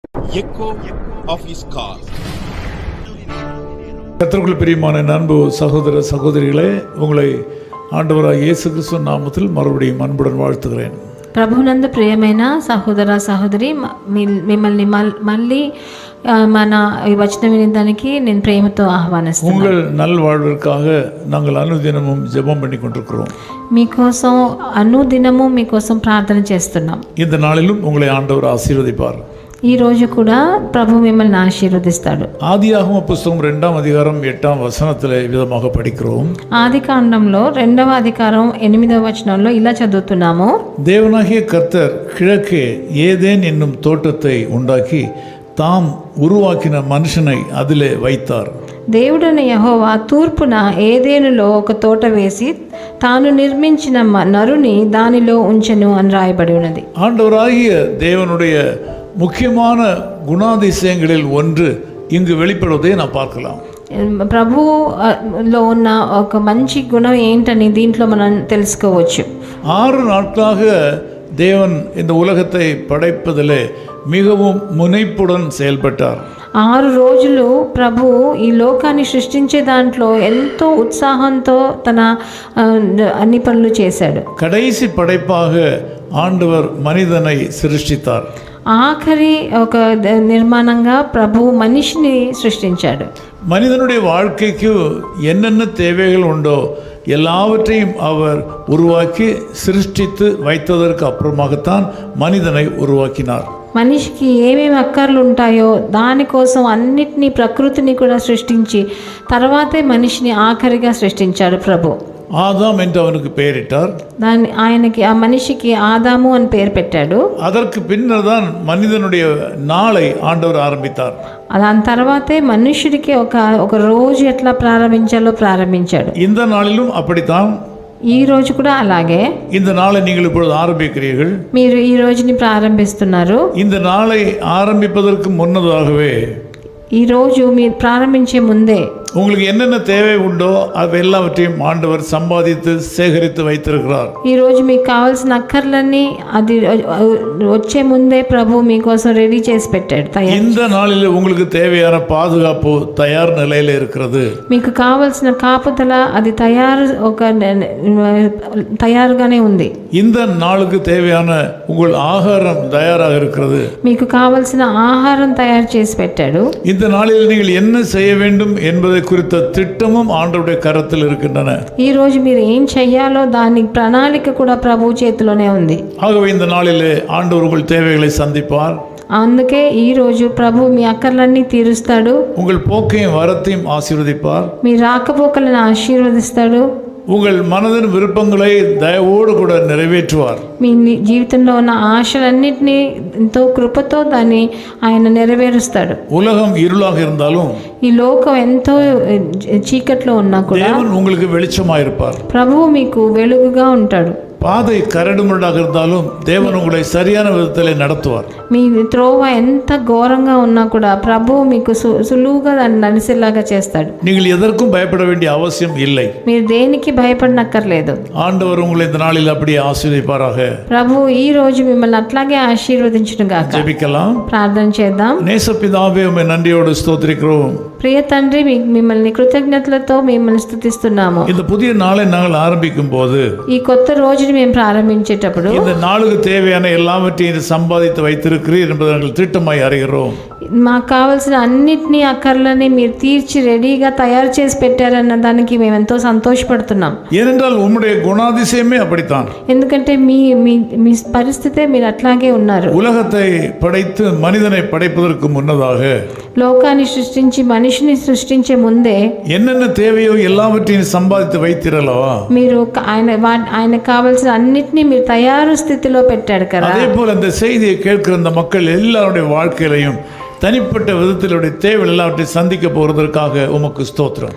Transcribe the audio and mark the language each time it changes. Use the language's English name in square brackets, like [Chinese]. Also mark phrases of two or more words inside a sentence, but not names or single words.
[English] echo of his call. [Tamil] கர்த்தருக்குள் பிரியமான அன்பு சகோதர சகோதரிகளே, உங்களை ஆண்டவராகிய இயேசு கிறிஸ்து நாமத்தில் மறுபடியும் அன்புடன் வாழ்த்துகிறேன். [Telugu] ప్రభునందు ప్రియమైన సహోదర సహోదరి, మిమ్మల్ని మళ్ళీ మన ఈ వచనం వినడానికి నేను ప్రేమతో ఆహ్వానిస్తున్నాను. [Tamil] உங்கள் நல்வாழ்விற்காக நாங்கள் அனுதினமும் ஜெபம் பண்ணி கொண்டிருக்கிறோம். [Telugu] మీకోసం అనుదినము మీకోసం ప్రార్థన చేస్తున్నాం. [Tamil] இந்த நாளிலும் உங்களை ஆண்டவர் ஆசீர்வதிப்பார். [Telugu] ఈ రోజు కూడా ప్రభు మిమ్మల్ని ఆశీర్వదిస్తాడు. [Tamil] ஆதியாகம புஸ்தகம் 2ஆம் அதிகாரம் 8ஆம் வசனத்திலே விதமாக படிக்கிறோம். [Telugu] ఆదికాండంలో 2వ అధికారం 8వ వచనంలో ఇలా చదువుతున్నాము. [Tamil] தேவனாகிய கர்த்தர் கிழக்கே ஏதேன் என்னும் தோட்டத்தை உண்டாக்கி தாம் உருவாக்கின மனுஷனை அதிலே வைத்தார். [Telugu] దేవుడైన యెహోవా తూర్పున ఏదేనులో ఒక తోట వేసి తాను నిర్మించిన నరుని దానిలో ఉంచెను అని రాయబడి ఉన్నది. [Tamil] ஆண்டவராகிய தேவனுடைய முக்கியமான குணாதிசயங்களில் ஒன்று இங்கு வெளிப்படுவதை நாம் பார்க்கலாம். [Telugu] ప్రభులో ఉన్న ఒక మంచి గుణం ఏంటని దీంట్లో మనం తెలుసుకోవచ్చు. [Tamil] 6 நாட்களாக தேவன் இந்த உலகத்தை படைப்பதிலே மிகவும் முனைப்புடன் செயல்பட்டார். [Telugu] 6 రోజులు ప్రభు ఈ లోకాన్ని సృష్టించే దాంట్లో ఎంతో ఉత్సాహంతో తన అన్ని పనులు చేశాడు. [Tamil] கடைசி படைப்பாக ஆண்டவர் மனிதனை சிருஷ்டித்தார். [Telugu] ఆఖరి ఒక నిర్మాణంగా ప్రభు మనిషిని సృష్టించాడు. [Tamil] மனிதனுடைய வாழ்க்கைக்கு என்னென்ன தேவைகள் உண்டோ எல்லாவற்றையும் அவர் உருவாக்கி சிருஷ்டித்து வைத்ததற்கு அப்புறமாகத்தான் மனிதனை உருவாக்கினார். [Telugu] మనిషికి ఏమేమి అక్కర్లు ఉంటాయో దానికోసం అన్నిటినీ ప్రకృతిని కూడా సృష్టించి తర్వాతే మనిషిని ఆఖరిగా సృష్టించాడు ప్రభు. [Tamil] ஆதாம் என்று அவனுக்கு பெயரிட்டார். [Telugu] ఆయనకి ఆ మనిషికి ఆదాము అని పేరు పెట్టాడు. [Tamil] அதற்கு பின்னர் தான் மனிதனுடைய நாளை ஆண்டவர் ஆரம்பித்தார். [Telugu] దాని తర్వాతే మనుషుడికి ఒక రోజు ఎట్లా ప్రారంభించాలో ప్రారంభించాడు. [Tamil] இந்த நாளிலும் அப்படித்தான். [Telugu] ఈ రోజు కూడా అలాగే. [Tamil] இந்த நாளை நீங்கள் இப்பொழுது ஆரம்பிக்கிறீர்கள். [Telugu] మీరు ఈ రోజుని ప్రారంభిస్తున్నారు. [Tamil] இந்த நாளை ஆரம்பிப்பதற்கு முன்னதாகவே, [Telugu] ఈ రోజు మీరు ప్రారంభించే ముందే [Tamil] உங்களுக்கு என்னென்ன தேவை உண்டோ அவை எல்லாவற்றையும் ஆண்டவர் சம்பாதித்து சேகரித்து வைத்திருக்கிறார். [Telugu] ఈ రోజు మీకు కావాల్సిన అక్కర్లన్నీ అది వచ్చే ముందే ప్రభు మీకోసం రెడీ చేసి పెట్టాడు. [Tamil] இந்த நாளில் உங்களுக்கு தேவையான பாதுகாப்பு தயார் நிலையில் இருக்கிறது. [Telugu] మీకు కావాల్సిన కాపుదల అది తయారుగానే ఉంది. [Tamil] இந்த நாளுக்கு தேவையான உங்கள் ஆகாரம் தயாராக இருக்கிறது. [Telugu] మీకు కావాల్సిన ఆహారం తయారు చేసి పెట్టాడు. [Tamil] இந்த நாளில் நீங்கள் என்ன செய்ய வேண்டும் என்பதை குறித்த திட்டமும் ஆண்டவருடைய கரத்தில் இருக்கின்றன. [Telugu] ఈ రోజు మీరు ఏం చెయ్యాలో దాని ప్రణాళిక కూడా ప్రభు చేతిలోనే ఉంది. [Tamil] ஆகவே இந்த நாளிலே ஆண்டவர் உங்கள் தேவைகளை சந்திப்பார். [Telugu] అందుకే ఈ రోజు ప్రభు మీ అక్కర్లన్నీ తీరుస్తాడు. [Tamil] உங்கள் போக்கையும் வரத்தையும் ஆசீர்வதிப்பார். [Telugu] మీ రాకపోకలను ఆశీర్వదిస్తాడు. [Tamil] உங்கள் மனதின் விருப்பங்களை தயவோடு கூட நிறைவேற்றுவார். [Telugu] మీ జీవితంలో ఉన్న ఆశలన్నింటినీ ఎంతో కృపతో దాన్ని ఆయన నెరవేరుస్తాడు. [Tamil] உலகம் இருளாக இருந்தாலும், [Telugu] ఈ లోకం ఎంతో చీకట్లో ఉన్నా కూడా [Tamil] தேவன் உங்களுக்கு வெளிச்சமாக இருப்பார். [Telugu] ప్రభువు మీకు వెలుగుగా ఉంటాడు. [Tamil] பாதை கரடுமுரடாக இருந்தாலும் தேவன் உங்களை சரியான விதத்தில் நடத்துவார். [Telugu] మీ త్రోవ ఎంత ఘోరంగా ఉన్నా కూడా ప్రభువు మీకు సులువుగా దాన్ని నడిచేలాగా చేస్తాడు. [Tamil] நீங்கள் எதற்கும் பயப்பட வேண்டிய அவசியம் இல்லை. [Telugu] మీరు దేనికి భయపడనక్కర్లేదు. [Tamil] ஆண்டவர் உங்களை இந்த நாளில் அப்படியே ஆசீர்வதிப்பாராக. [Telugu] ప్రభు ఈ రోజు మిమ్మల్ని అట్లాగే ఆశీర్వదించును గాక. [Tamil] ஜெபிக்கலாம். [Telugu] ప్రార్థన చేద్దాం. [Tamil] நேசப்பிதாவே, உம்மை நன்றியோடு ஸ்தோத்திரிக்கிறோம். [Telugu] ప్రియ తండ్రి, మిమ్మల్ని కృతజ్ఞతలతో మిమ్మల్ని స్తుతిస్తున్నాము. [Tamil] இந்த புதிய நாளை நாங்கள் ஆரம்பிக்கும் போது, [Telugu] ఈ కొత్త రోజుని మేము ప్రారంభించేటప్పుడు [Tamil] இந்த நாளுக்கு தேவையான எல்லாவற்றையும் சம்பாதித்து வைத்திருக்கிறீர் என்பதை நாங்கள் திட்டமாய் அறிகிறோம். [Telugu] మాకు కావాల్సిన అన్నిటినీ అక్కర్లని మీరు తీర్చి రెడీగా తయారు చేసి పెట్టారన్న దానికి మేము ఎంతో సంతోషపడుతున్నాం. [Tamil] ஏனென்றால் உம்முடைய குணாதிசயமே அப்படித்தான். [Telugu] ఎందుకంటే మీ మీ పరిస్థితే మీరు అట్లాగే ఉన్నారు. [Tamil] உலகத்தை படைத்து மனிதனை படைப்பதற்கு முன்னதாக, [Telugu] లోకాన్ని సృష్టించి మనిషిని సృష్టించే ముందే [Tamil] என்னென்ன தேவையோ எல்லாவற்றையும் சம்பாதித்து வைத்திரலவா, [Telugu] మీరు ఆయన కావాల్సిన అన్నిటినీ మీరు తయారు స్థితిలో పెట్టాడు కదా. [Tamil] அதே போல அந்த செய்தியை கேட்கிற அந்த மக்கள் எல்லாருடைய வாழ்க்கையிலையும் தனிப்பட்ட விதத்திலுடைய தேவைகள் எல்லாவற்றையும் சந்திக்க போகிறதற்காக உமக்கு ஸ்தோத்திரம்.